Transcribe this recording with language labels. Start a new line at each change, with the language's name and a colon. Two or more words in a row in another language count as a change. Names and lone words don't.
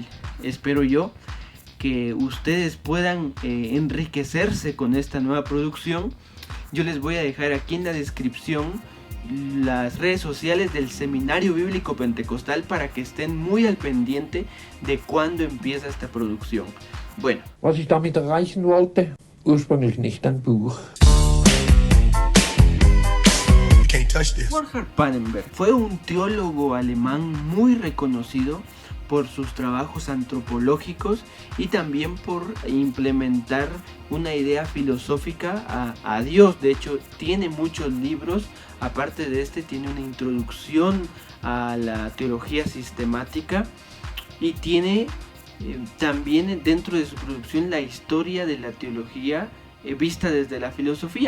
Spanish: Espero yo que ustedes puedan enriquecerse con esta nueva producción. Yo les voy a dejar aquí en la descripción las redes sociales del Seminario Bíblico Pentecostal para que estén muy al pendiente de cuándo empieza esta producción. Bueno,
German: Was ich damit erreichen wollte, ursprünglich nicht ein Buch.
Spanish: Werhard Pannenberg fue un teólogo alemán muy reconocido por sus trabajos antropológicos y también por implementar una idea filosófica a Dios. De hecho, tiene muchos libros. Aparte de este, tiene una introducción a la teología sistemática y tiene también dentro de su producción la historia de la teología vista desde la filosofía.